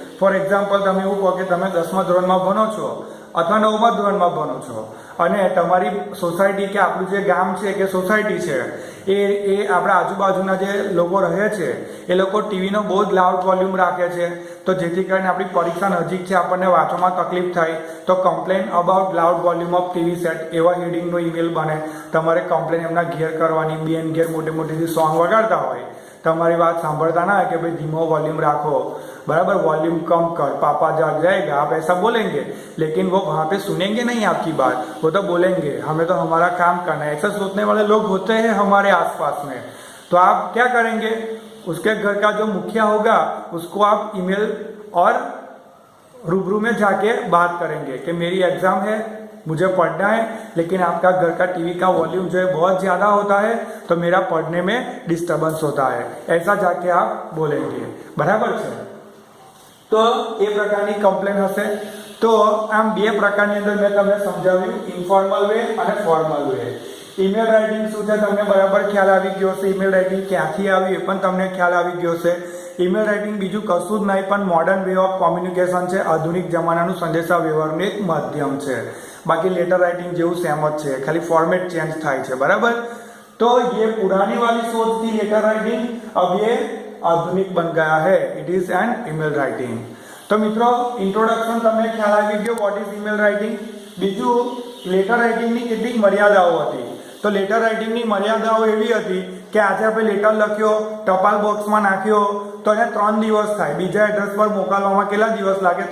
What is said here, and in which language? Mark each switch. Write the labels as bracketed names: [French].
[Gujarati] For example તમે એવું કહો કે તમે 10મા ધોરણમાં ભણો છો અથવા 9મા ધોરણમાં ભણો છો અને તમારી સોસાયટી કે આપણું જે ગામ છે કે સોસાયટી છે એ આપણા આજુબાજુના જે લોકો રહે છે એ લોકો ટીવીનો બહુ જ લાઉડ વોલ્યુમ રાખે છે, તો જેથી કરીને આપણી પરીક્ષા નજીક છે, આપણને વાંચવામાં તકલીફ થાય, તો complain about loud volume of TV set એવા હેડિંગનો ઈમેલ બને. તમારે કમ્પ્લેન એમના ઘેર કરવાની, બેન ઘેર મોટી મોટી સોંગ વગાડતા હોય, તમારી વાત સાંભળતા ના કે ભાઈ ધીમો [Hindi] વॉल्यूम रखो, बराबर, वॉल्यूम कम कर, पापा जब जाएगा आप ऐसा बोलेंगे, लेकिन वो वहाँ पे सुनेंगे नहीं आपकी बात, वो तो बोलेंगे हमें तो हमारा काम करना है. ऐसा सोचने वाले लोग होते हैं हमारे आसपास में. तो आप क्या करेंगे, उसके घर का जो मुखिया होगा उसको आप ईमेल और रूबरू में जाके बात करेंगे कि मेरी एग्जाम है, मुझे पढ़ना है, लेकिन आपका घर का टीवी का वॉल्यूम जो है बहुत ज़्यादा होता है तो मेरा पढ़ने में डिस्टर्बेंस होता है, ऐसा जाके आप बोलेंगे, बराबर છે. [Gujarati] તો એ પ્રકારની કમ્પ્લેન હશે. તો આમ બે પ્રકારની અંદર મેં તમને સમજાવ્યું, ઇન્ફોર્મલ વે અને ફોર્મલ વે. ઈમેલ રાઇટિંગ શું છે તમને બરાબર ખ્યાલ આવી ગયો હશે, ઈમેલ રાઇટિંગ ક્યાંથી આવી એ પણ તમને ખ્યાલ આવી ગયો હશે. ઈમેલ રાઇટિંગ બીજું કશું જ નહીં પણ મોડર્ન વે ઓફ કોમ્યુનિકેશન છે, આધુનિક જમાનાનું સંદેશા વ્યવહારનું એક માધ્યમ છે. बाकी लेटर राइटिंग જેવું સેમ જ છે, ખાલી ફોર્મેટ ચેન્જ થાય છે, बराबर. [Hindi] तो ये पुरानी वाली सोच थी लेटर राइटिंग, अब ये आधुनिक बन गया है, [English] It is an email writing. [Hindi] तो मित्रों इंट्रोडक्शन [Gujarati] તમને ખ્યાલ આવી ગયો [English] What is email writing. [Gujarati] બીજું લેટર રાઇટિંગની કેટલીક મર્યાદાઓ હતી, તો લેટર રાઇટિંગની મર્યાદાઓ એવી હતી કે આજે આપણે લેટર લખ્યો, ટપાલ બોક્સમાં નાખ્યો તો એને 3 દિવસ થાય, બીજા એડ્રેસ પર મોકલવામાં કેટલા દિવસ લાગે?